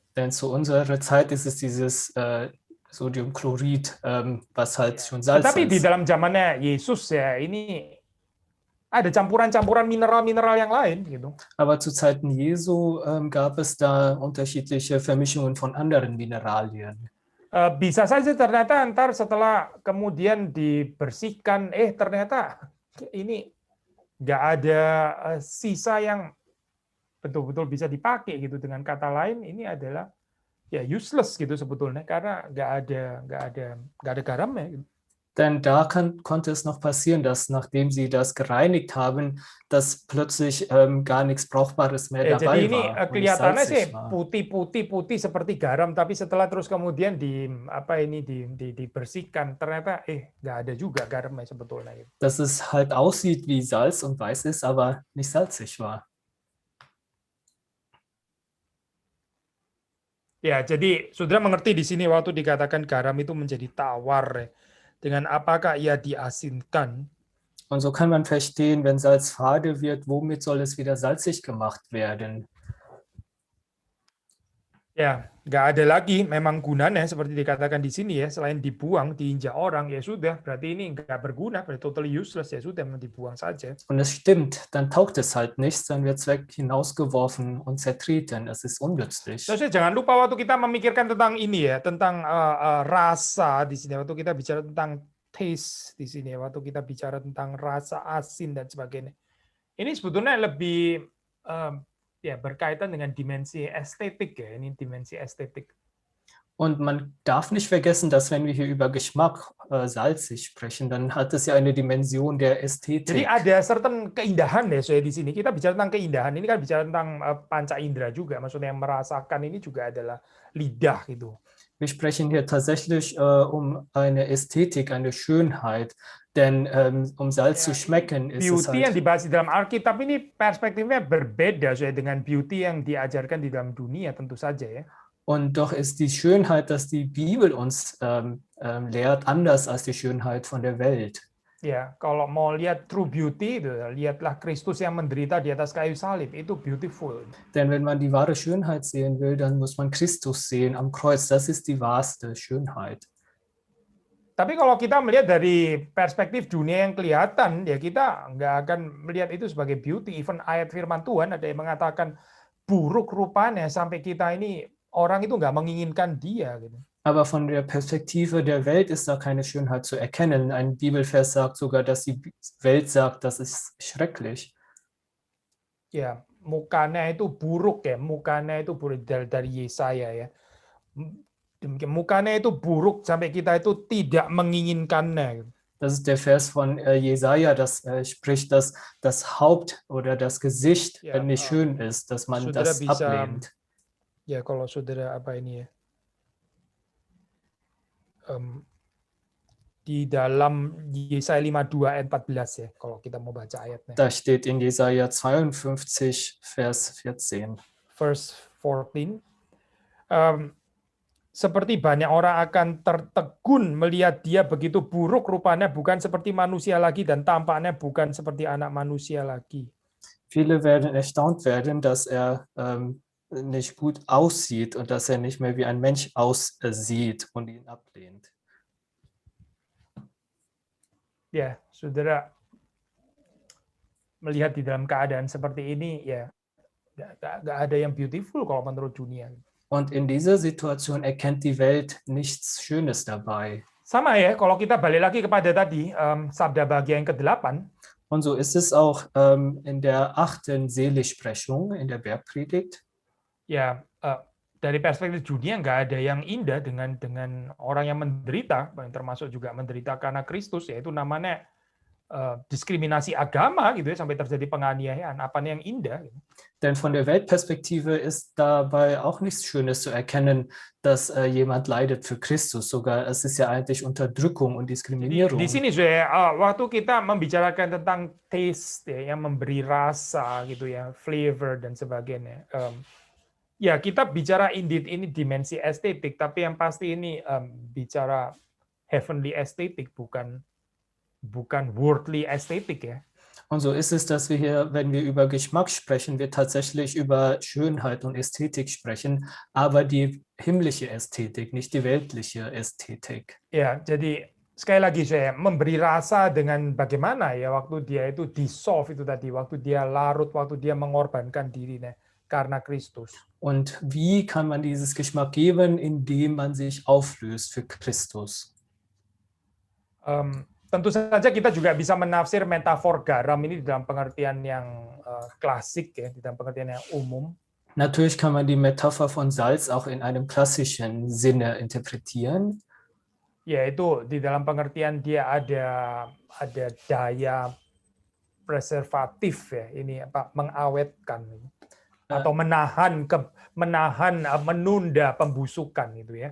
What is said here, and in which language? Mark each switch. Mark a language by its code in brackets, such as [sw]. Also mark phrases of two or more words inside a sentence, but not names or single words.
[de] Denn zu unserer Zeit ist es dieses Sodiumchlorid, was halt schon Salz ist. [id] Tapi di dalam zamannya Yesus ya ini ada campuran-campuran mineral-mineral yang lain gitu. [de] Aber zu Zeiten Jesu gab es da unterschiedliche Vermischungen von anderen Mineralien. [id] Bisa saja ternyata ntar setelah kemudian dibersihkan, ternyata ini nggak ada sisa yang betul-betul bisa dipakai gitu. Dengan kata lain, ini adalah ya useless gitu sebetulnya karena nggak ada garamnya. Gitu. [de] Denn da konnte es noch passieren, dass nachdem sie das gereinigt haben, dass plötzlich gar nichts Brauchbares mehr dabei [id] jadi ini [de] war. [id] Kelihatannya sih putih seperti garam, tapi setelah terus kemudian dibersihkan, ternyata nggak ada juga garamnya sebetulnya. [de] Dass es halt aussieht wie Salz und weiß ist, aber nicht salzig war. [id] Ya, jadi saudara mengerti di sini waktu dikatakan garam itu menjadi tawar ya. Dengan apakah ia diasinkan? [de] Und so kann man verstehen, wenn Salz fade wird, womit soll es wieder salzig gemacht werden? [id] Ya, nggak ada lagi memang gunanya seperti dikatakan di sini ya, selain dibuang, diinjak orang, ya sudah, berarti ini nggak berguna, berarti [en] totally useless, [id] ya sudah, dibuang saja. [de] Und es stimmt, dann taugt es halt nichts, dann wird es weg hinausgeworfen und zertreten, es ist unnützlich. [id] Terus jangan lupa waktu kita memikirkan tentang ini ya, tentang rasa di sini, waktu kita bicara tentang taste di sini, waktu kita bicara tentang rasa asin dan sebagainya. Ini sebetulnya lebih berkaitan dengan dimensi estetik ya, ini dimensi estetik. [de] Und man darf nicht vergessen, dass wenn wir hier über Geschmack salzig sprechen, dann hat es ja eine Dimension der Ästhetik. [id] Jadi ada certain keindahan ya saya di sini. Kita bicara tentang keindahan, ini kan bicara tentang panca indera juga. Maksudnya yang merasakan ini juga adalah lidah gitu. [de] Wir sprechen hier tatsächlich um eine Ästhetik, eine Schönheit, denn um Salz zu [id] Ya, ini [de] schmecken, ist es [id] beauty yang [de] halt. [id] dibahas di dalam Alkitab ini perspektifnya berbeda sesuai dengan beauty yang diajarkan di dalam dunia tentu saja ya. [de] Und doch ist die Schönheit, dass die Bibel uns lehrt, anders als die Schönheit von der Welt. [id] Ya, kalau mau lihat [en] true beauty, [id] lihatlah Kristus yang menderita di atas kayu salib, itu beautiful. [de] Denn wenn man die wahre Schönheit sehen will, dann muss man Christus sehen am Kreuz. Das ist die wahrste Schönheit. [id] Tapi kalau kita melihat dari perspektif dunia yang kelihatan, ya kita nggak akan melihat itu sebagai beauty. Even ayat firman Tuhan ada yang mengatakan buruk rupanya sampai kita ini orang itu nggak menginginkan dia. Gitu. [de] Aber von der Perspektive der Welt ist da keine Schönheit zu erkennen. Ein Bibelvers sagt sogar, dass die Welt sagt, das ist schrecklich. [id] Ya, mukanya itu buruk ya, mukanya itu buruk dari Yesaya ya. Demikian, mukanya itu buruk sampai kita itu tidak menginginkannya. [de] Das ist der Vers von Jesaja, das spricht, dass das Haupt oder das Gesicht [id] Ya, [de] nicht schön ist, dass man [id] saudara [de] das [id] bisa, [de] ablehnt. [id] ya kalau saudara apa ini ya, di dalam Yesaya 52 ayat 14 ya, kalau kita mau baca ayatnya. [de] Da steht in Jesaja 52, Vers 14. [en] Verse 14. [id] Seperti banyak orang akan tertegun melihat dia begitu buruk rupanya, bukan seperti manusia lagi dan tampaknya bukan seperti anak manusia lagi. [de] Viele werden erstaunt werden, dass er nicht gut aussieht und dass er nicht mehr wie ein Mensch aussieht und ihn ablehnt. [id] Ya, saudara melihat di dalam keadaan seperti ini, ya nggak ada yang beautiful kalau menurut dunia. [de] Und in dieser Situation erkennt die Welt nichts Schönes dabei. [id] Sama ya, kalau kita balik lagi kepada tadi, sabda bahagia yang ke-8. [de] Und so ist es auch in der 8. Seligsprechung, in der Bergpredigt. [id] Ya, dari perspektif dunia nggak ada yang indah dengan orang yang menderita, yang termasuk juga menderita karena Kristus, yaitu namanya diskriminasi agama gitu ya, sampai terjadi penganiayaan. Apa yang indah? Gitu. [de] Denn von der Weltperspektive ist dabei auch nichts Schönes zu erkennen, dass jemand leidet für Christus. Sogar es ist ja eigentlich Unterdrückung und Diskriminierung. [id] Di sini saya waktu kita membicarakan tentang taste ya, yang memberi rasa gitu ya, flavor dan sebagainya. Ya kita bicara indeed ini dimensi estetik, tapi yang pasti ini bicara heavenly estetik, bukan worldly estetik ya. [de] Und so ist es, dass wir hier, wenn wir über Geschmack sprechen, wir tatsächlich über Schönheit und Ästhetik sprechen, aber die himmlische Ästhetik, nicht die weltliche Ästhetik. [id] Ya, jadi sekali lagi saya memberi rasa dengan bagaimana ya waktu dia itu dissolve itu tadi, waktu dia larut, waktu dia mengorbankan dirinya karena Kristus. [de] Und wie kann man dieses Geschmack geben, indem man sich auflöst für Christus? [id] Tentu saja kita juga bisa menafsir metafor garam ini di dalam pengertian yang klasik ya, di dalam pengertian yang umum. [de] Natürlich kann man die Metapher von Salz auch in einem klassischen Sinne interpretieren. [id] Yaitu di dalam pengertian dia ada daya preservatif ya, ini apa mengawetkan atau menunda pembusukan gitu ya.